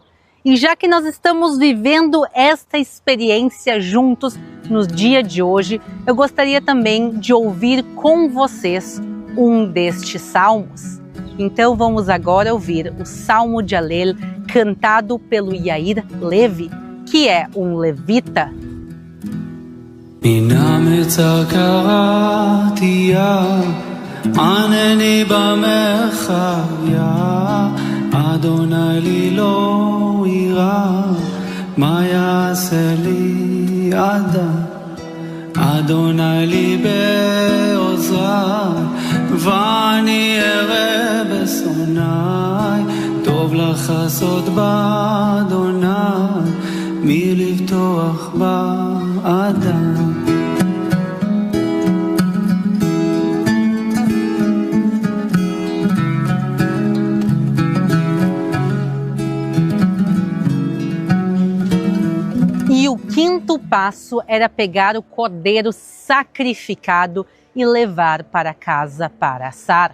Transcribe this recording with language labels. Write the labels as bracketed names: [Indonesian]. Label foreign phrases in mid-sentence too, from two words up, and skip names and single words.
[Portuguese] E já que nós estamos vivendo esta experiência juntos no dia de hoje, eu gostaria também de ouvir com vocês um destes salmos. Então vamos agora ouvir o Salmo de Alel, cantado pelo Yair Levi, que é um levita. [Hebrew] ענני במרחביה, אדוני לי לא יירא, מה יעשה לי אדם? אדוני לי בעוזרי, ואני אראה בשונאי, טוב לחסות באדוני, מי לבטוח באדם. [Portuguese] E o quinto passo era pegar o cordeiro sacrificado e levar para casa para assar.